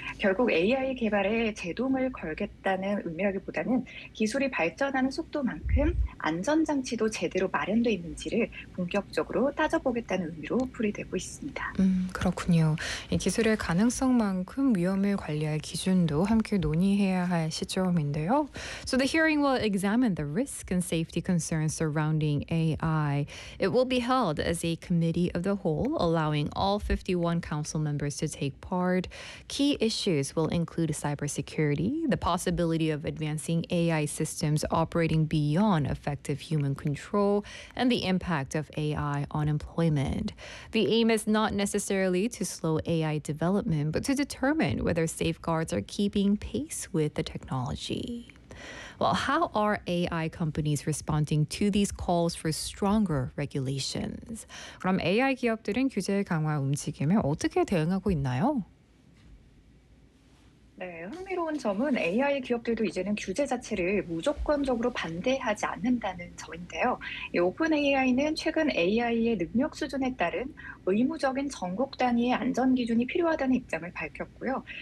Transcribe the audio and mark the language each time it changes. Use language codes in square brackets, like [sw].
[ko] 결국 AI 개발에 제동을 걸겠다는 의미라기보다는 기술이 발전하는 속도만큼 안전장치도 제대로 마련돼 있는지를 본격적으로 따져보겠다는 의미로 풀이되고 있습니다. 그렇군요. 이 기술의 가능성만큼 위험을 관리할 기준도 함께 논의해야 할 시점인데요. [en] So the hearing will examine the risk and safety concerns surrounding AI. It will be held as a committee of the whole, allowing all 51 council members to take part. Key issues will include cybersecurity, the possibility of advancing AI systems operating beyond effective human control, and the impact of AI on employment. The aim is not necessarily to slow AI development, but to determine whether safeguards are keeping pace with the technology. Well, how are AI companies responding to these calls for stronger regulations? [ko] 그럼 AI 기업들은 규제 강화 움직임에 어떻게 대응하고 있나요? 네, 흥미로운 점은 AI 기업들도 이제는 규제 자체를 무조건적으로 반대하지 않는다는 점인데요. 이 OpenAI는 최근 AI의 능력 수준에 따른 의무적인 전국 단위의 안전 기준이 필요하다는 입장을 밝혔고요.